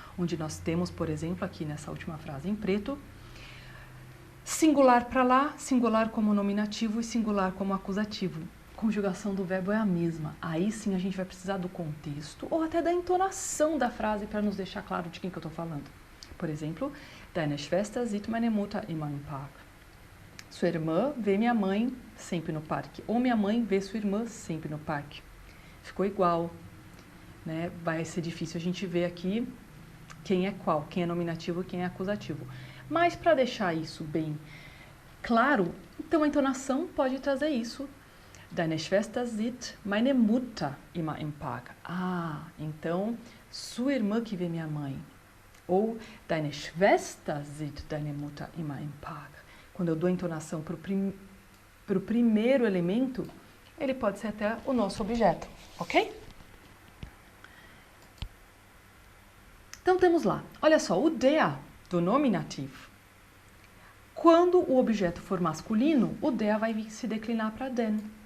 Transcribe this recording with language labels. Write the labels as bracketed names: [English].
[Portuguese] Onde nós temos, por exemplo, aqui nessa última frase em preto, singular para lá, singular como nominativo e singular como acusativo. A conjugação do verbo é a mesma. Aí sim a gente vai precisar do contexto ou até da entonação da frase para nos deixar claro de quem que eu estou falando. Por exemplo, [German] deine Schwester sieht meine Mutter immer im Park. [Portuguese] Sua irmã vê minha mãe sempre no parque. Ou minha mãe vê sua irmã sempre no parque. Ficou igual, né? Vai ser difícil a gente ver aqui quem é qual, quem é nominativo e quem é acusativo. Mas para deixar isso bem claro, então a entonação pode trazer isso. [German] Deine Schwester sieht meine Mutter immer im Park. [Portuguese] Então sua irmã que vê minha mãe. Ou [German] deine Schwester sieht deine Mutter immer im Park. [Portuguese] Quando eu dou a entonação para o primeiro elemento, ele pode ser até o nosso objeto, ok? Então temos lá, olha só, o der do nominativo. Quando o objeto for masculino, o der vai se declinar para den.